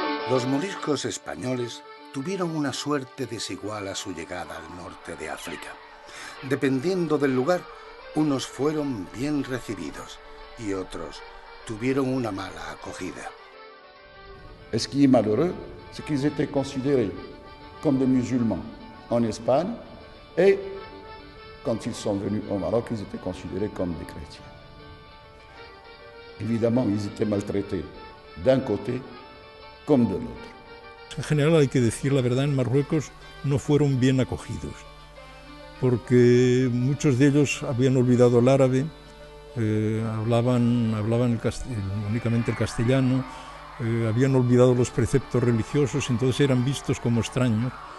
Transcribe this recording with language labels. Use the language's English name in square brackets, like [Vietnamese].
[Spanish] Los moriscos españoles tuvieron una suerte desigual a su llegada al norte de África. Dependiendo del lugar, unos fueron bien recibidos y otros tuvieron una mala acogida. [French] Et ce qui est malheureux, c'est qu'ils étaient considérés comme des musulmans en Espagne et quand ils sont venus au Maroc, ils étaient considérés comme des chrétiens. Évidemment, ils étaient maltraités d'un côté comme de l'autre. [Spanish] En general, hay que decir la verdad, en Marruecos no fueron bien acogidos, porque muchos de ellos habían olvidado el árabe, hablaban únicamente el castellano, habían olvidado los preceptos religiosos, entonces eran vistos como extraños.